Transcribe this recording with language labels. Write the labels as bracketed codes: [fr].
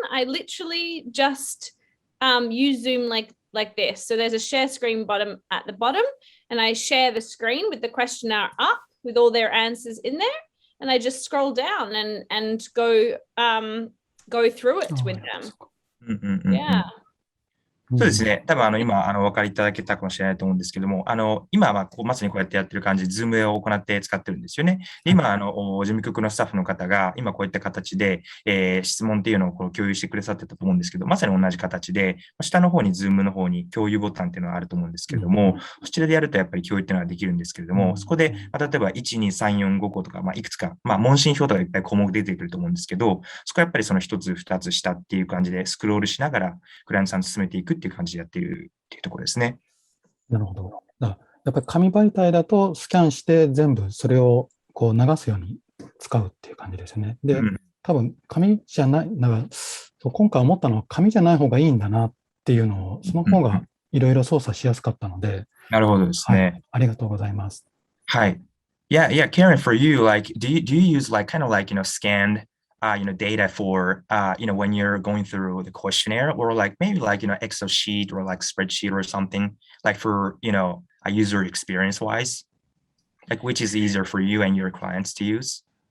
[en] I literally just use Zoom like this. So there's a share screen button at the bottom, and I share the screen with the questionnaire up with all their answers in there, and I just scroll down and go through it with them. Yeah. [ja] そうですね。多分今、お分かりいただけたかもしれないと思うんですけども、今はまさにこうやってやってる感じで、ズームを行って使ってるんですよね。で今、事務局のスタッフの方が、今こういった形で、質問っていうのをこう共有してくださってたと思うんですけど、まさに同じ形で、下の方にズームの方に共有ボタンっていうのがあると思うんですけれども、そちらでやるとやっぱり共有っていうのはできるんですけれども、そこで、例えば1、2、3、4、5個とか、いくつか、問診票とかいっぱい項目出てくると思うんですけど、そこはやっぱりその1つ、2つ下っていう感じでスクロールしながら、クライアントさんと進めていくっていう感じでやっているっていうところですね。なるほど。やっぱり紙媒体だとスキャンして全部それをこう流すように使うっていう感じですね。で、多分紙じゃない、今回思ったのは紙じゃない方がいいんだなっていうのを、その方がいろいろ操作しやすかったので。なるほどですね。ありがとうございます。はい。 [en] Yeah, Karen, for you, do you use kind of scanned data for, when you're going through the questionnaire or maybe Excel sheet or spreadsheet or something for, a user experience wise, which is easier for you and your clients to use?